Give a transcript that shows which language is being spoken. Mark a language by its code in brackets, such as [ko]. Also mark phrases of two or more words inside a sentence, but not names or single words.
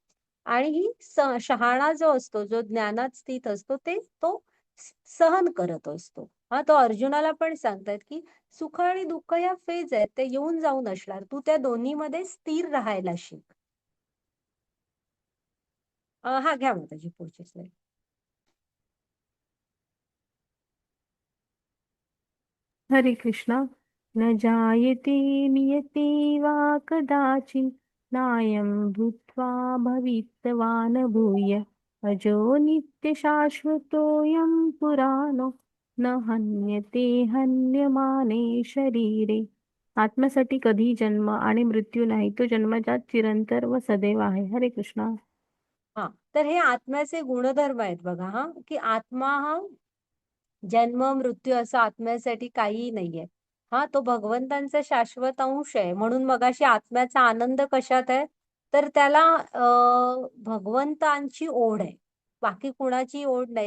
[mr] आणि ही शहाणा जो असतो, जो ज्ञानात स्थित असतो, तो सहन करत असतो. हा तो अर्जुनाला पण सांगतात की सुख आणि दुःख या फेज आहेत, ते येऊन जाऊन असणार, तू त्या दोन्हीमध्ये स्थिर राहायला शिक. हा घ्या माताजी पुढची स्लाइड. हरे कृष्णा. [sa] न जायते नियते वा कदाचित् नायं भूत्वा भविष्यति न भूय अजो नित्यशाश्वतोऽयं पुराणो न हन्यते हन्यमाने शरीरे. [mr] आत्म्यासाठी कधी जन्म आणि मृत्यू नाही, तो जन्मजात चिरंतर व सदैव आहे. हरे कृष्णा. हा तर हे आत्म्याचे गुणधर्म आहेत बघा. हा की आत्मा हा जन्म मृत्यू असं आत्म्यासाठी काहीही नाहीये. हा तो भगवंतांचा शाश्वत अंश आहे. म्हणून मगाशी आत्म्याचा आनंद कशात आहे, तर त्याला भगवंतांची ओढ आहे, बाकी कुणाची ओढ नाही.